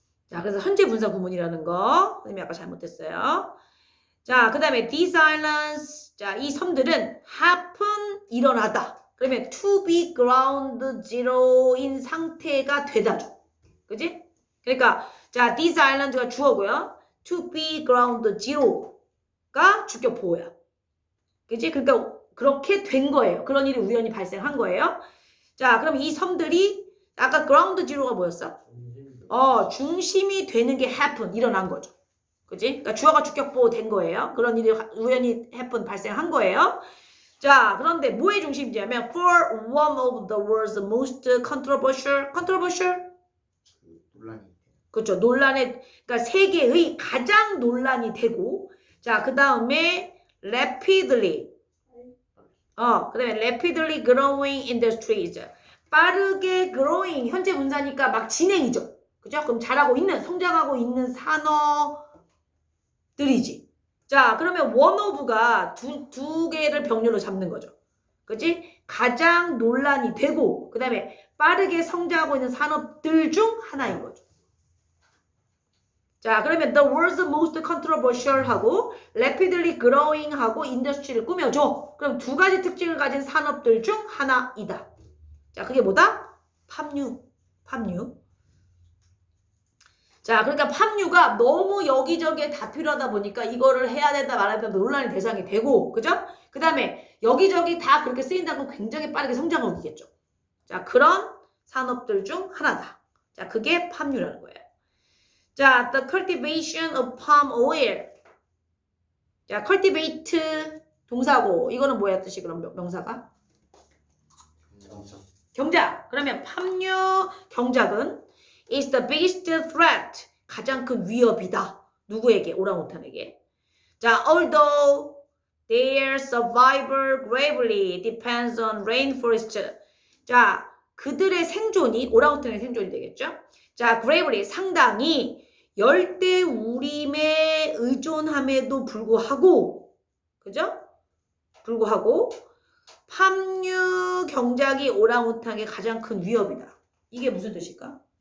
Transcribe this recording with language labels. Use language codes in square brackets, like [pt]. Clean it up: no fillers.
[ko] 자, 그래서 현재 분사 구문이라는 거 선생님이 아까 잘못했어요. 자, 그 다음에 [en] these islands [ko] 자, 이 섬들은 happen 일어나다. 그러면 [en] to be ground zero [ko] 인 상태가 되다죠. 그지? 그러니까 자, these islands가 주어고요. [en] to be ground zero [ko] 가 주격 보호야. 그지? 그러니까 그렇게 된 거예요. 그런 일이 우연히 발생한 거예요. 자, 그럼 이 섬들이 아까 ground zero가 뭐였어? 중심이 되는 게 happen 일어난 거죠. 그지? 그러니까 주어가 주격 보호 된 거예요. 그런 일이 우연히 happen 발생한 거예요. 자, 그런데 뭐의 중심이냐면 [en] for one of the world's most controversial [ko] 논란이. 그렇죠. 논란의 그러니까 세계의 가장 논란이 되고 자, 그다음에 rapidly 그다음에 [en] rapidly growing industries [ko] 빠르게 growing 현재 분사니까 막 진행이죠. 그죠? 그럼 잘하고 있는 성장하고 있는 산업들이지. 자, 그러면 one of가 두 개를 병렬로 잡는 거죠. 그지? 가장 논란이 되고 그다음에 빠르게 성장하고 있는 산업들 중 하나인 거죠. 자, 그러면 [en] the world's most controversial 하고 rapidly growing 하고 industry를 꾸며줘. [ko] 그럼 두 가지 특징을 가진 산업들 중 하나이다. 자, 그게 뭐다? 팜유. 자, 그러니까 팜유가 너무 여기저기에 다 필요하다 보니까 이거를 해야 된다 말아야 된다 논란의 대상이 되고, 그죠? 그 다음에 여기저기 다 그렇게 쓰인다는 건 굉장히 빠르게 성장하겠죠. 자, 그런 산업들 중 하나다. 자, 그게 팜유라는 거예요. [en] 자, the cultivation of palm oil. [ko] 자, cultivate 동사고 이거는 뭐야 뜻이 그럼 명사가? 경작. 그러면 팜유 경작은 [en] is the biggest threat. [ko] 가장 큰 위협이다. 누구에게? 오랑우탄에게. 자, although [en] Their survival gravely depends on rainforest. [ko] 자, 그들의 생존이 오랑우탄의 생존이 되겠죠? 자, gravely 상당히 열대우림에 의존함에도 불구하고, 그죠? 불구하고 팜유 경작이 오랑우탄의 가장 큰 위협이다. 이게 무슨 뜻일까?